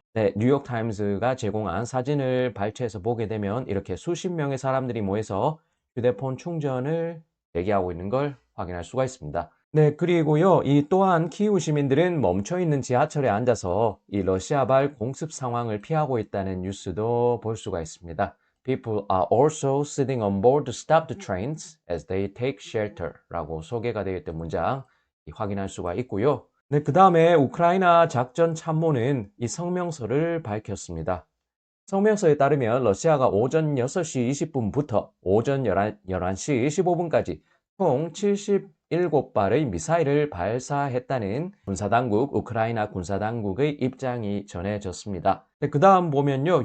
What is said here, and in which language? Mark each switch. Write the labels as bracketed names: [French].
[Korean] 네, 뉴욕타임스가 제공한 사진을 발췌해서 보게 되면 이렇게 수십 명의 사람들이 모여서 휴대폰 충전을 대기하고 있는 걸 확인할 수가 있습니다. 네, 그리고요, 이 또한 키이우 시민들은 멈춰 있는 지하철에 앉아서 이 러시아발 공습 상황을 피하고 있다는 뉴스도 볼 수가 있습니다. [English] People are also sitting on board to stop the trains as they take shelter [Korean] 라고 소개가 되어 있던 문장 확인할 수가 있고요. 네, 그 다음에 우크라이나 작전 참모는 이 성명서를 밝혔습니다. 성명서에 따르면 러시아가 오전 6시 20분부터 오전 11시 15분까지 총 77발의 미사일을 발사했다는 우크라이나 군사당국의 입장이 전해졌습니다. 그 다음 보면요.